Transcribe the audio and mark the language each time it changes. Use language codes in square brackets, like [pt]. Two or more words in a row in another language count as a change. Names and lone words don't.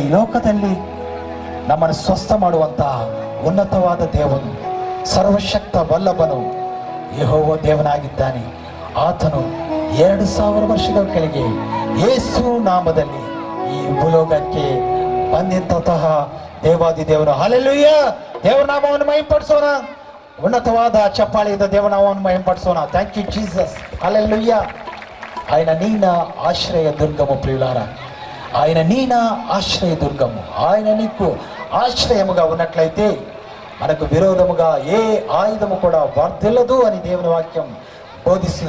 [kn] ಈ ಲೋಕದಲ್ಲಿ ನಮ್ಮನ್ನು ಸ್ವಸ್ಥ ಮಾಡುವಂತಹ ಉನ್ನತವಾದ ದೇವನು, ಸರ್ವಶಕ್ತ ವಲ್ಲಭನು ಯೆಹೋವ ದೇವನಾಗಿದ್ದಾನೆ. ಆತನು 2000 ವರ್ಷಗಳ ಕೆಳಗೆ ಯೇಸು ನಾಮದಲ್ಲಿ ಈ ಭೂಲೋಕಕ್ಕೆ ಬಂದಂತಹ ದೇವಾದಿ ದೇವನು. ಹಲ್ಲೆಲೂಯಾ! ದೇವರ ನಾಮವನ್ನು ಮಹಿಮೆಪಡಿಸೋಣ. ಉನ್ನತವಾದ ಚಪ್ಪಾಳೆಯಿಂದ ದೇವರ ನಾಮವನ್ನು ಮಹಿಮೆಪಡಿಸೋಣ. [en] thank you Jesus. [te] హల్లెలూయా. ఆయన నీన ఆశ్రయ దుర్గము ప్రియులారా, ఆయన నీన ఆశ్రయ దుర్గము. ఆయన నీకు ఆశ్రయముగా ఉన్నట్లయితే మనకు విరోధముగా ఏ ఆయుధము కూడా వర్ధిల్లదు అని దేవుని వాక్యం బోధిస్తుంది.